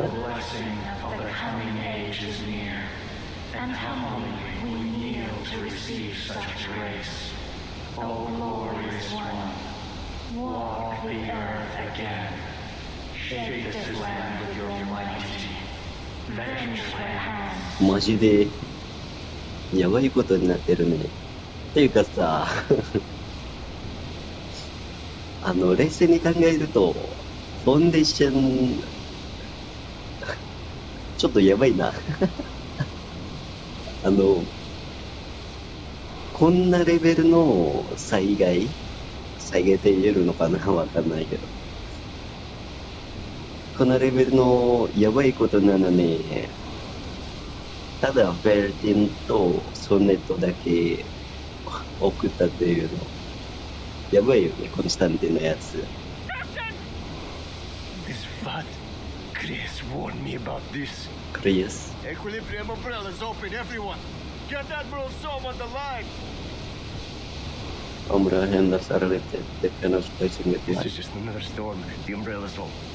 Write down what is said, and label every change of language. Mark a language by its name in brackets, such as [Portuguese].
[English] The blessing of the coming age is near, and humbly we kneel to receive such grace. O glorious one, walk the earth again. Shake this land with your mighty, vengeful hands. [Japanese] マジでやばいことになってるね。っていうかさ、冷静に考えると、フォンデーション、ちょっとやばいな。こんなレベルの災害って言えるのかなわかんないけど。このレベルのやばいことなのに、ただベルティンとソネットだけ送ったっていうの。やばいよね、コンスタンティンのやつ。 [English] This flood. Chris warned me about this. Chris? Equilibrium umbrellas open, everyone. Get that Brosome on the line! Umbrella handles are lifted, the panels placing it This behind. is just another storm. The umbrella's all.